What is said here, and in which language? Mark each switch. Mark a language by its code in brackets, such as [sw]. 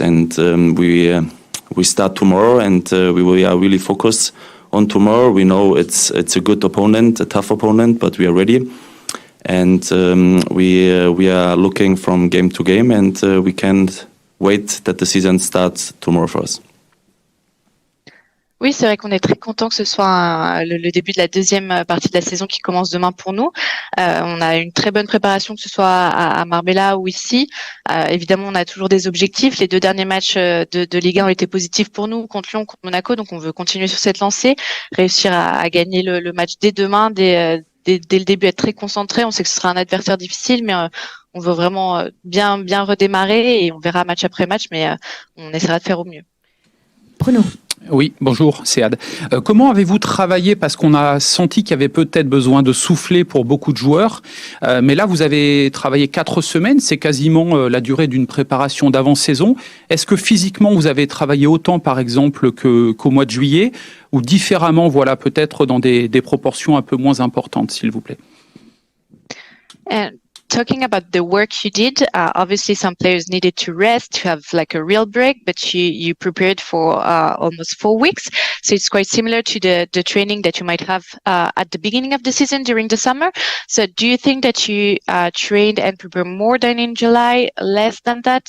[en] And we start tomorrow, and we are really focused on tomorrow. We know it's a good opponent, a tough opponent, but we are ready, and we are looking from game to game, and we can't wait that the season starts tomorrow for us. [fr] Oui, c'est vrai qu'on est très content que ce soit le début de la deuxième partie de la saison qui commence demain pour nous. On a une très bonne préparation, que ce soit à Marbella ou ici. Évidemment, on a toujours des objectifs. Les 2 derniers matchs de Ligue 1 ont été positifs pour nous, contre Lyon, contre Monaco. Donc, on veut continuer sur cette lancée, réussir à gagner le match dès demain, dès le début, être très concentré. On sait que ce sera un adversaire difficile, mais on veut vraiment bien redémarrer et on verra match après match, mais on essaiera de faire au mieux. Bruno. Oui, bonjour, Sead. Comment avez-vous travaillé? Parce qu'on a senti qu'il y avait peut-être besoin de souffler pour beaucoup de joueurs. Mais là, vous avez travaillé 4 semaines. C'est quasiment la durée d'une préparation d'avant-saison. Est-ce que physiquement, vous avez travaillé autant, par exemple, qu'au mois de juillet? Ou différemment, voilà, peut-être dans des proportions un peu moins importantes, s'il vous plaît? [en] talking about the work you did, obviously some players needed to rest, to have like a real break, but you prepared for almost 4 weeks. So it's quite similar to the training that you might have at the beginning of the season during the summer. So do you think that you trained and prepared more than in July, less than that?